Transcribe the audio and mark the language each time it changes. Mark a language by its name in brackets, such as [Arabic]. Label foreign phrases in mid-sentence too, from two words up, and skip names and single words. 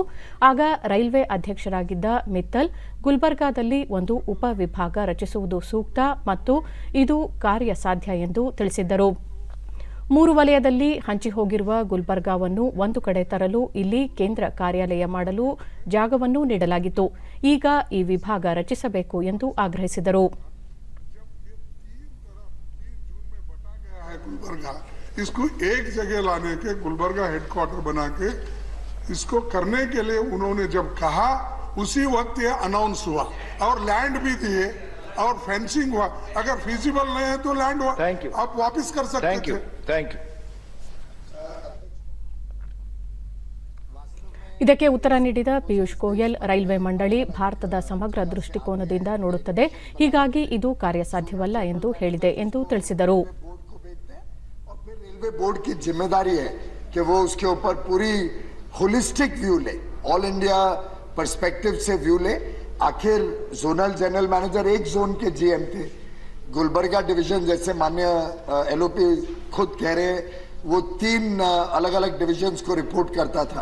[Kannada] ಆಗ ರೈಲ್ವೆ ಅಧ್ಯಕ್ಷರಾಗಿದ್ದ ಮಿತ್ತಲ್, ಗುಲ್ಬರ್ಗಾದಲ್ಲಿ ಒಂದು ಉಪವಿಭಾಗ ರಚಿಸುವುದು ಸೂಕ್ತ ಮತ್ತು ಇದು ಕಾರ್ಯಸಾಧ್ಯ ಎಂದು ತಿಳಿಸಿದ್ದರು. 3 ವಲಯದಲ್ಲಿ ಹಂಚಿಹೋಗಿರುವ ಗುಲ್ಬರ್ಗಾವನ್ನು ಒಂದು ಕಡೆ ತರಲು ಇಲ್ಲಿ ಕೇಂದ್ರ ಕಾರ್ಯಾಲಯ ಮಾಡಲು ಜಾಗವನ್ನೂ ನೀಡಲಾಗಿತ್ತು. ಈಗ ಈ ವಿಭಾಗ ರಚಿಸಬೇಕು ಎಂದು ಆಗ್ರಹಿಸಿದರು. [Hindi] गुलबर्गा इसको एक जगह लाने के, गुलबर्गा हेडक्वार्टर बना के इसको करने के लिए उन्होंने जब कहा उसी वक्त ये अनाउंस हुआ और लैंड भी दिए और फेंसिंग हुआ. अगर फिजिबल नहीं है तो लैंड आप वापस कर सकते थे. [English] thank you. [Kannada] ಇದಕ್ಕೆ ಉತ್ತರ ನೀಡಿದ ಪಿಯೂಷ್ ಗೋಯಲ್, ರೈಲ್ವೆ ಮಂಡಳಿ ಭಾರತದ ಸಮಗ್ರ ದೃಷ್ಟಿಕೋನದಿಂದ ನೋಡುತ್ತದೆ, ಹೀಗಾಗಿ ಇದು ಕಾರ್ಯಸಾಧ್ಯವಲ್ಲ ಎಂದು ಹೇಳಿದೆ ಎಂದು ತಿಳಿಸಿದರು. [Hindi] रेलवे बोर्ड की जिम्मेदारी है कि वो उसके ऊपर पूरी [English] holistic view [Hindi] ले, [English] all India perspective [Hindi] से व्यू ले. आखिर [English] zonal general manager [Hindi] एक जोन के जीएम थे, गुलबर्गा डिवीजन जैसे माननीय एलओपी खुद कह रहे हैं वो 3 अलग अलग डिविजन्स को रिपोर्ट करता था।